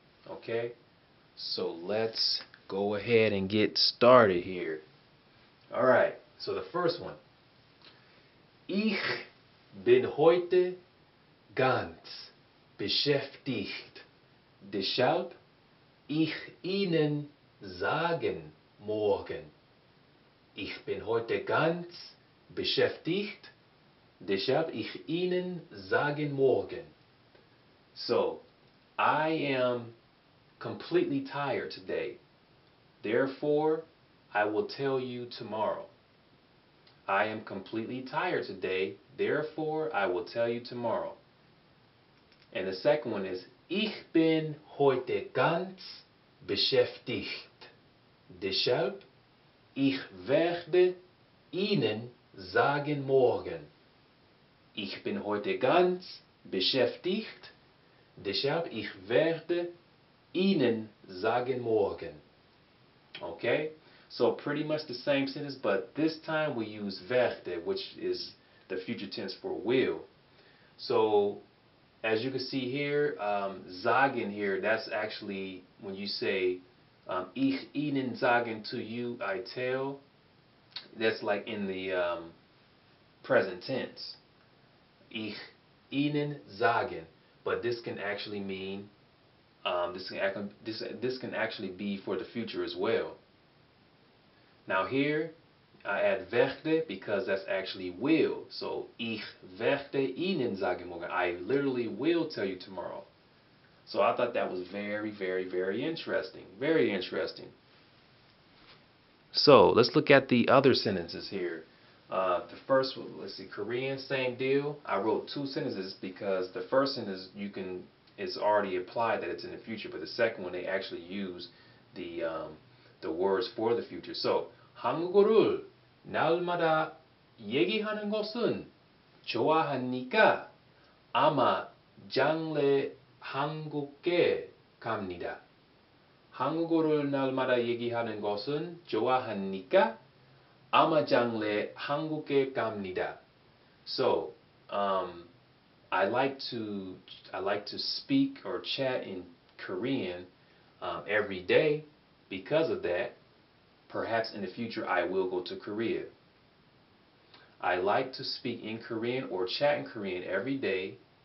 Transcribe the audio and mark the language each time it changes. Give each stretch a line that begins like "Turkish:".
English: Okay, so let's go ahead and get started here. All right. So the first one.
German: Ich bin heute ganz beschäftigt. Deshalb ich Ihnen sagen morgen. Ich bin heute ganz beschäftigt. Deshalb ich Ihnen sagen morgen.
English: So, I am completely tired today. Therefore, I will tell you tomorrow. I am completely tired today. Therefore, I will tell you tomorrow. And the second one is,
German: ich bin heute ganz beschäftigt. Deshalb, ich werde Ihnen sagen morgen. Ich bin heute ganz beschäftigt. Deshalb, ich werde Ihnen sagen morgen.
English: Okay? So pretty much the same sentence, but this time we use werde, which is the future tense for will. So, as you can see here, sagen here, that's actually when you say,
German: ich Ihnen sagen,
English: to you I tell, that's like in the present tense.
German: Ich Ihnen sagen.
English: But this can actually mean, this can actually be for the future as well. Now here, I add werde because that's actually will.
German: So, ich werde Ihnen sagen morgen.
English: I literally will tell you tomorrow. So I thought that was very, very, very interesting. Very interesting. So, let's look at the other sentences here. The first one, let's see, Korean, same deal. I wrote two sentences because the first sentence it's already implied that it's in the future, but the second one they actually use the words for the future.
Korean: So, 한국어를 날마다 얘기하는 것은 좋아하니까 아마 장래 한국에 갑니다. 한국어를 날마다 얘기하는 것은 좋아하니까 아마 장래 한국에 갑니다.
English: So, I like to speak or chat in Korean every day. Because of that, perhaps in the future I will go to Korea. I like to speak in Korean or chat in Korean every day.